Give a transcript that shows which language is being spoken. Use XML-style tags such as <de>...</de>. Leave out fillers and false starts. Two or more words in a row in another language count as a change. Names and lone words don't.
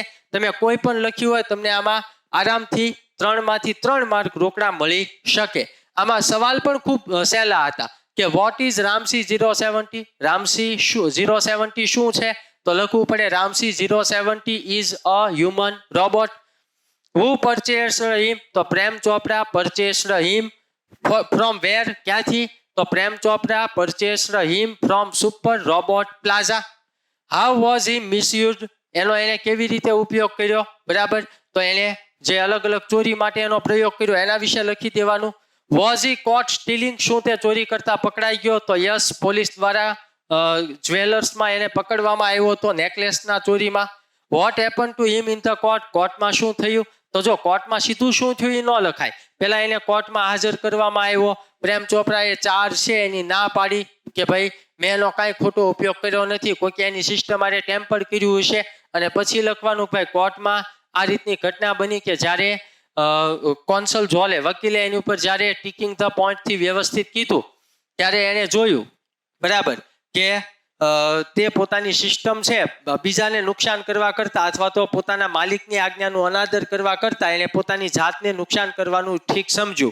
<gu>તમે કોઈ પણ લખ્યું હોય તમને આમાં આરામથી 3 માંથી 3 માર્ક રોકડા મળી શકે. આમાં સવાલ પણ ખૂબ સહેલા હતા કે</gu> <en>what is Ramsi 070.</en> <gu>રામસી 070 શું છે? તો લખવું પડે</gu> <en>Ramsi 070 is a human robot. Who purchased him? તો પ્રેમ ચોપરા purchased him from where?</en> <gu>ક્યાંથી?</gu> <en>તો પ્રેમ ચોપરા purchased him from Super Robot Plaza. How was he misused?</en> <gu>એનો એને કેવી રીતે ઉપયોગ કર્યો? બરાબર, તો એને જે અલગ અલગ ચોરી માટે એનો પ્રયોગ કર્યો એના વિશે લખી દેવાનું.</gu> <en>Was he caught stealing?</en> <gu>શું તે ચોરી કરતા પકડાઈ ગયો? તો યસ, પોલીસ દ્વારા જ્વેલર્સમાં એને પકડવામાં આવ્યો હતો નેકલેસના ચોરીમાં. What happened to him in the court? કોર્ટમાં શું થયું? તો જો કોર્ટમાં સીધું શું થયું એ ન લખાય. પહેલા એને કોર્ટમાં હાજર કરવામાં આવ્યો. પ્રેમ ચોપરાએ 4 છે એની ના પાડી કે ભાઈ મેં એનો કાંઈ ખોટો ઉપયોગ કર્યો નથી, કોઈ એની સિસ્ટમ આરે ટેમ્પર કર્યું હશે. અને પછી લખવાનું ભાઈ કોર્ટમાં આ રીતની ઘટના બની કે જ્યારે કોન્સલ જોલે વકીલે એની ઉપર જ્યારે</gu> <en>ticking the point</en> <gu>વ્યવસ્થિત કીધું ત્યારે એને જોયું બરાબર કે તે પોતાની સિસ્ટમ છે બીજાને નુકસાન કરવા કરતા અથવા તો પોતાના માલિકની આજ્ઞાનું અનાદર કરવા કરતા એને પોતાની જાતને નુકસાન કરવાનું ઠીક સમજ્યું.</gu>